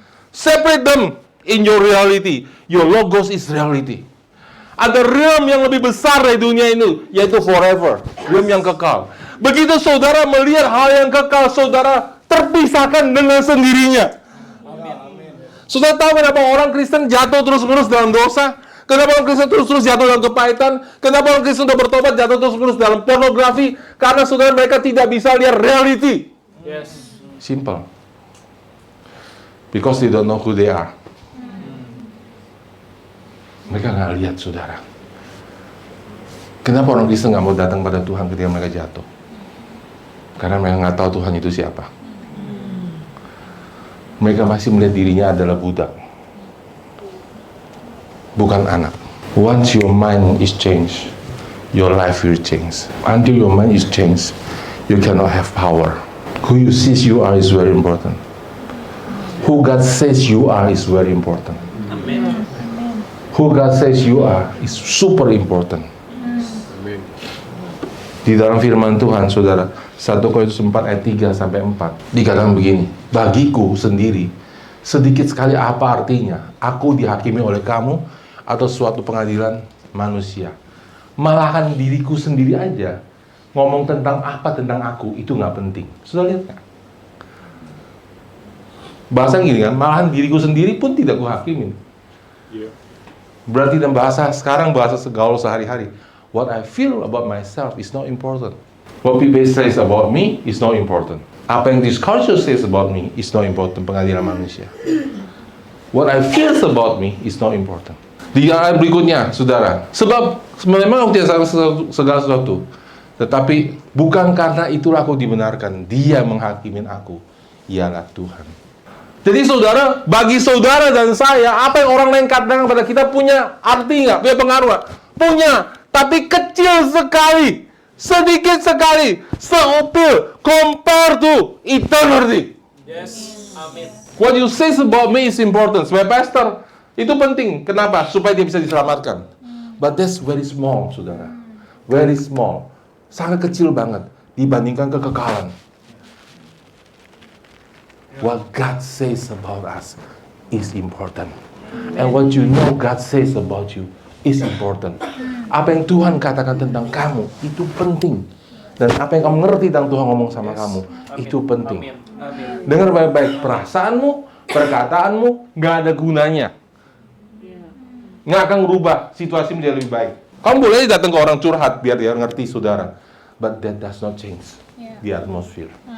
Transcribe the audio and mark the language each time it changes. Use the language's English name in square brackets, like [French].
[English] Separate them in your reality. Your logos is reality. [Indonesian] Ada realm yang lebih besar dari dunia ini, yaitu forever. Realm yang kekal. Begitu saudara melihat hal yang kekal, saudara terpisahkan dengan sendirinya. Saudara tahu kenapa orang Kristen jatuh terus-menerus dalam dosa? Kenapa orang Kristen terus-terus jatuh dalam kepahitan? Kenapa orang Kristen sudah bertobat jatuh terus-menerus dalam pornografi? Karena saudara, mereka tidak bisa lihat reality. [English] Yes. Simple. Because they don't know who they are. [Indonesian] Mereka nggak lihat, saudara. Kenapa orang Kristen nggak mau datang pada Tuhan ketika mereka jatuh? Karena mereka nggak tahu Tuhan itu siapa. Mereka masih melihat dirinya adalah budak, bukan anak. [English] Once your mind is changed, your life will change. Until your mind is changed, you cannot have power. Who you says you are is very important. Who God says you are is very important. Amen. Who God says you are is super important. Amen. [Indonesian] Di dalam firman Tuhan, saudara, 1 Korintus 4 ayat 3 sampai 4 dikatakan begini, bagiku sendiri sedikit sekali apa artinya aku dihakimi oleh kamu atau suatu pengadilan manusia. Malahan diriku sendiri aja ngomong tentang apa tentang aku itu nggak penting. Sudah lihat nggak? Bahasa gini kan, malahan diriku sendiri pun tidak kuhakimin. [English] Yeah. [Indonesian] Berarti dalam bahasa sekarang, bahasa segaul sehari-hari, [English] what I feel about myself is not important. What people says about me is not important. [Indonesian] Apa yang [English] this culture says about me is not important. [Indonesian] Pengadilan manusia. [English] What I feel about me is not important. [Indonesian] Di ayat berikutnya, saudara, sebab memang aku tidak segala sesuatu, tetapi bukan karena itulah aku dibenarkan. Dia menghakimin aku, ialah Tuhan. Jadi saudara, bagi saudara dan saya, apa yang orang lain katakan kepada kita punya arti nggak? Punya pengaruh nggak? Punya, tapi kecil sekali, sedikit sekali, seupil, [English] compare to eternity. Yes. Amen. What you say about me is important. [Indonesian] Sebagai pastor, itu penting. Kenapa? Supaya dia bisa diselamatkan. [English] But that's very small, saudara. Very small. [Indonesian] Sangat kecil banget dibandingkan kekekalan. [English] What God says about us is important. And what you know God says about you is important. [Indonesian] Apa yang Tuhan katakan tentang kamu itu penting. Dan apa yang kamu ngerti tentang Tuhan ngomong sama kamu itu penting. Amin. Amin. Dengar baik-baik, perasaanmu, perkataanmu nggak ada gunanya. Nggak akan merubah situasi menjadi lebih baik. Kamu boleh datang ke orang curhat biar dia ngerti, saudara. [English] But that does not change the atmosphere.